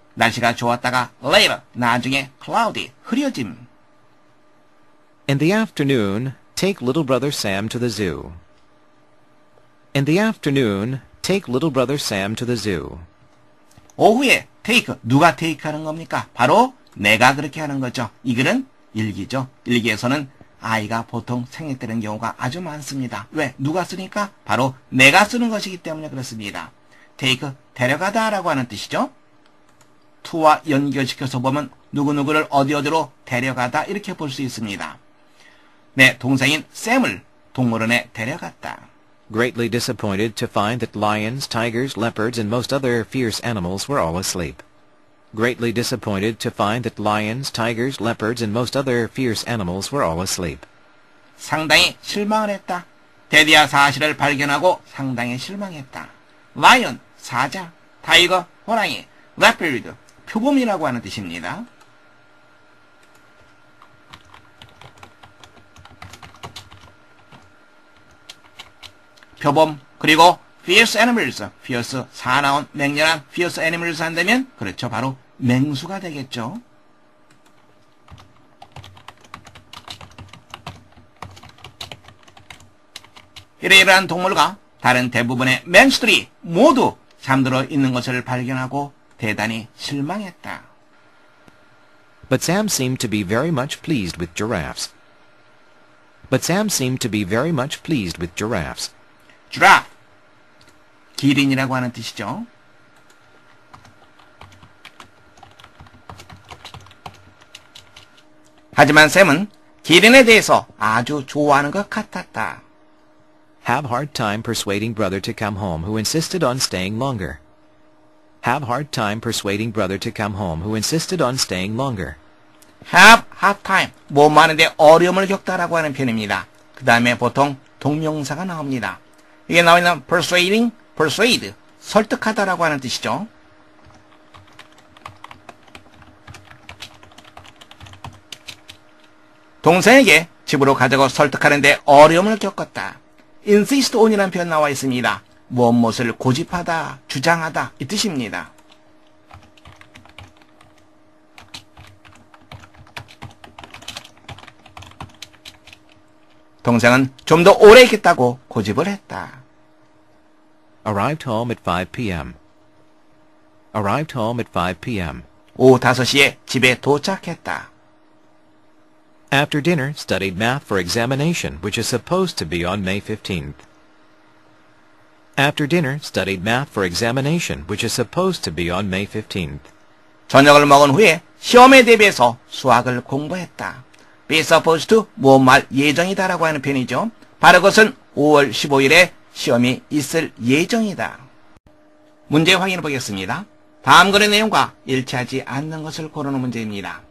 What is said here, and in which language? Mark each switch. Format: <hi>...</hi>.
<ko>날씨가 좋았다가 later, 나중에 cloudy, 흐려짐.</ko> <en>In the afternoon, take little brother Sam to the zoo. In the afternoon, take little brother Sam to the zoo.</en> <ko>오후에 take, 누가 take 하는 겁니까? 바로 내가 그렇게 하는 거죠. 이 글은 일기죠. 일기에서는 아이가 보통 생략되는 경우가 아주 많습니다. 왜? 누가 쓰니까? 바로 내가 쓰는 것이기 때문에 그렇습니다. take, 데려가다 라고 하는 뜻이죠. to와 연결시켜서 보면 누구누구를 어디어디로 데려가다 이렇게 볼 수 있습니다. 네, 동생인 샘을 동물원에 데려갔다.</ko> <en>Greatly disappointed to find that lions, tigers, leopards, and most other fierce animals were all asleep. Greatly disappointed to find that lions, tigers, leopards, and most other fierce animals were all asleep.</en> <ko>상당히 실망을 했다. 드디어 사실을 발견하고 상당히 실망했다. 라이언, 사자, 타이거, 호랑이, 레퍼드, 표범이라고 하는 뜻입니다. 표범, 그리고 fierce animals, fierce, 사나운, 맹렬한 fierce animals 한다면 그렇죠. 바로 맹수가 되겠죠. 이러이러한 동물과 다른 대부분의 맹수들이 모두 잠들어 있는 것을 발견하고 대단히 실망했다.</ko> <en>But Sam seemed to be very much pleased with giraffes. But Sam seemed to be very much pleased with giraffes.</en> <ko>giraffe, 기린이라고 하는 뜻이죠. 하지만 샘은 기린에 대해서 아주 좋아하는 것 같았다.</ko> <en>Have hard time persuading brother to come home, who insisted on staying longer. Have hard time persuading brother to come home, who insisted on staying longer. have hard time,</en> <ko>뭐 많은데 어려움을 겪다라고 하는 표현입니다. 그 다음에 보통 동명사가 나옵니다. 이게 나와 있는 persuading, persuade, 설득하다라고 하는 뜻이죠. 동생에게 집으로 가자고 설득하는데 어려움을 겪었다. insist on이라는 표현 나와 있습니다. 무엇을 고집하다, 주장하다 이 뜻입니다. 동생은 좀 더 오래 있겠다고 고집을 했다.</ko> <en>Arrived home at 5 p.m. Arrived home at 5 p.m.</en> <ko>오후 5시에 집에 도착했다.</ko> <en>After dinner, studied math for examination, which is supposed to be on May 15th. After dinner, studied math for examination, which is supposed to be on May 15th.</en> <ko>저녁을 먹은 후에 시험에 대비해서 수학을 공부했다. be supposed to, 무엇말 예정이다라고 하는 표현이죠. 바로 그것은 5월 15일에 시험이 있을 예정이다. 문제 확인해 보겠습니다. 다음 글의 내용과 일치하지 않는 것을 고르는 문제입니다.</ko>